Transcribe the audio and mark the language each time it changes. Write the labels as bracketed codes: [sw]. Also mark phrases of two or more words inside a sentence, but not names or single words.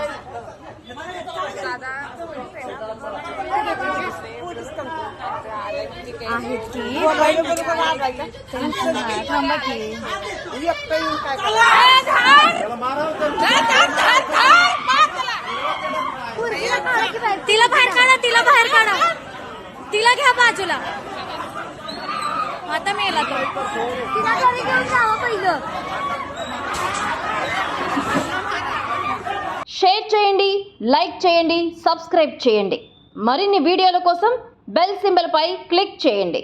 [mr] आहेत की थांबा की तिला बाहेर काढा तिला बाहेर काढा तिला घ्या बाजूला आता मेला तो तिला घरी घेऊन जावं पहिलं [te] షేర్ చేయండి లైక్ చేయండి సబ్స్క్రైబ్ చేయండి మరిన్ని వీడియోల కోసం [en] bell symbol [te] పై క్లిక్ చేయండి